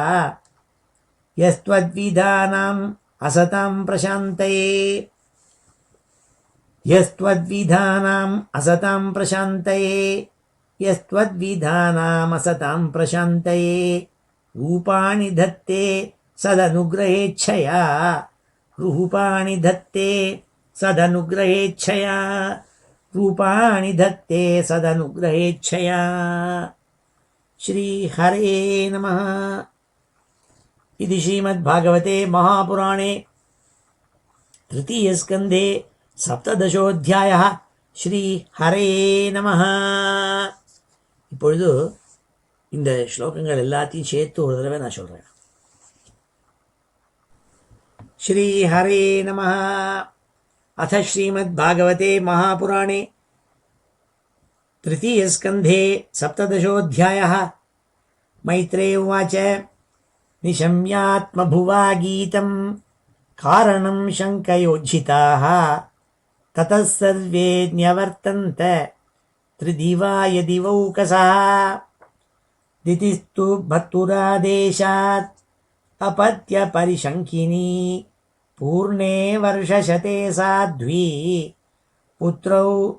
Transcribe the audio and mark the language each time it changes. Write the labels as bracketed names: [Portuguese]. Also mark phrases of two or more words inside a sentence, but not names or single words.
[Sanskrit] यस्त्वद्विधानाम् असतां प्रशान्तये यस्त्वद्विधानाम् असतां प्रशान्तये यस्त्वद्विधानाम् असतां प्रशान्तये रूपाणि धत्ते सदनुग्रहेच्छया रूपाणि धत्ते सदनुग्रहेच्छया रूपाणि धत्ते सदनुग्रहेच्छया श्रीहरे नमः। इति श्रीमद्भागवते महापुराणे तृतीयस्कन्धे सप्तदशोऽध्यायः श्रीहरे नमः. [Tamil] இப்பொழுது இந்த ஸ்லோகங்கள் எல்லாத்தையும் சேர்த்து ஒரு தடவை நான் சொல்கிறேன். [Sanskrit] श्रीहरे नमः. अथ श्रीमद्भागवते महापुराणे तृतीयस्कन्धे सप्तदशोऽध्यायः. मैत्रेय उवाच निशम्यात्मभुवा गीतं कारणं शङ्कयोज्झिताः ततः सर्वे न्यवर्तन्त त्रिदिवाय दिवौकसः दितिस्तु भर्तुरादेशात् अपत्य परिशङ्किनी पूर्णे वर्षशते साध्वी पुत्रौ